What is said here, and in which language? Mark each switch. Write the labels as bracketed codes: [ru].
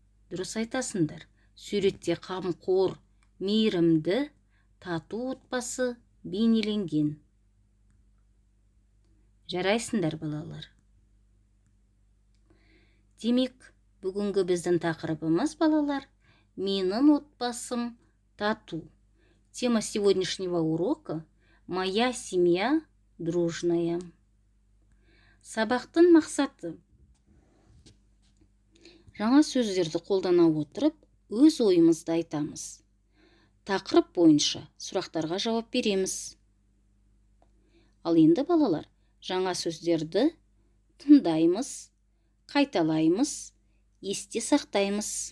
[kk] Дұрыс айтасыңдар. Суретте қамқор, мейірімді, тату отбасы бейнеленген. Жарайсыңдар, балалар. Демек, бүгінгі біздің тақырыбымыз, балалар, менің отбасым тату. [ru] Тема сегодняшнего урока — моя семья дружная. [kk] Сабақтың мақсаты: жаңа сөздерді қолдана отырып, өз ойымызды айтамыз. Тақырып бойынша сұрақтарға жауап береміз. Ал енді, балалар, жаңа сөздерді тыңдаймыз, қайталаймыз, есте сақтаймыз.